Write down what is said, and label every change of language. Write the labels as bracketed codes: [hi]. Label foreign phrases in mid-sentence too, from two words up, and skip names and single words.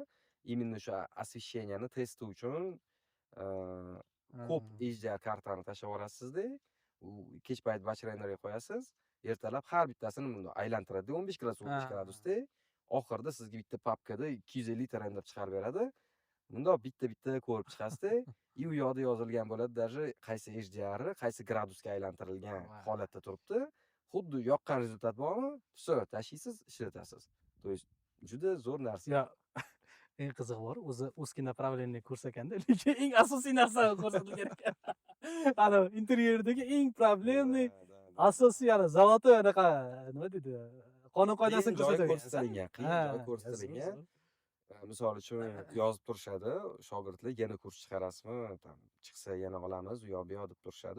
[uz] Именно o'sha освещениyani testi uchun ko'p HDR kartani tashlab yuborasizda, kech payt batch renderga qo'yasiz, ertalab har bittasini bunday aylantiradi 15 gradusda. Oxirida sizga bitta papkada 250 ta render chiqarib beradi. Bunda bitta ko'rib chiqasizda, u yoqda yozilgan bo'ladi, даже qaysi HDR, qaysi gradusga aylantirilgan holatda turibdi. Xuddi yoqqan rezultat bormi? Все, tashlaysiz, ishlatasiz. [ru] То есть [uz] juda zo'r narsa. Eng qizig'i bor, o'zi [ru] узкий направление [uz] kurs ekanda, lekin eng asosiy narsa ko'rsatilgan ekan. Ana interyerdagi eng problemli asosiy zavodi anaqa nima deydi? Qonun qoidasini ko'rsatilgan, qiyin joy ko'rsatilgan. Misol uchun yozib turishadi, shogirdlar yana kurs chiqarasizmi, chiqsa yana olamiz, u yoq bu yoq deb turishadi.